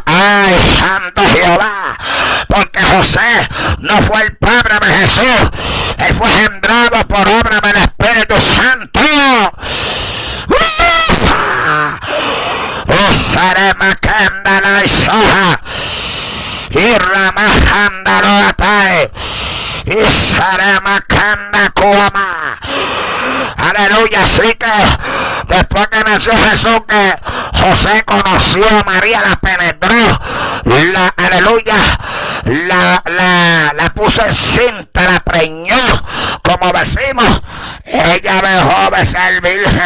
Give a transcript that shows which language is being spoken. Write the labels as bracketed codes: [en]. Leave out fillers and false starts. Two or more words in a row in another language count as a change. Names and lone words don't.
[es] Ay, santo Jehová, porque José no fue el padre de Jesús, él fue engendrado por obra del Espíritu Santo. Usaré macándala y soja y ramajandalo atae y saré macanda cuama. Aleluya. Así que después que nació Jesús, que José conoció a María, la penetró, aleluya, la puso en cinta, la preñó, como decimos. Ella dejó de ser virgen.